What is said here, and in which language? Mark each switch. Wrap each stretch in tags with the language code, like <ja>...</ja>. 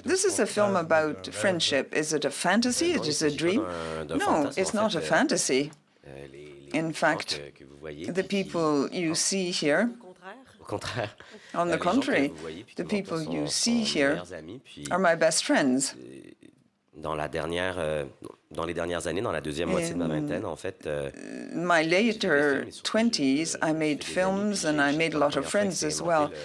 <en>This is a film about friendship. Is it a fantasy? Is it a dream? No, it's not a fantasy. In fact, the people you see here, on the contrary, the people you see here are my best friends.</en> <fr>Dans les dernières années, dans la deuxième moitié de ma vingtaine, en fait.</fr> <en>My later 20s, I made films and I made a lot of friends as well.</en>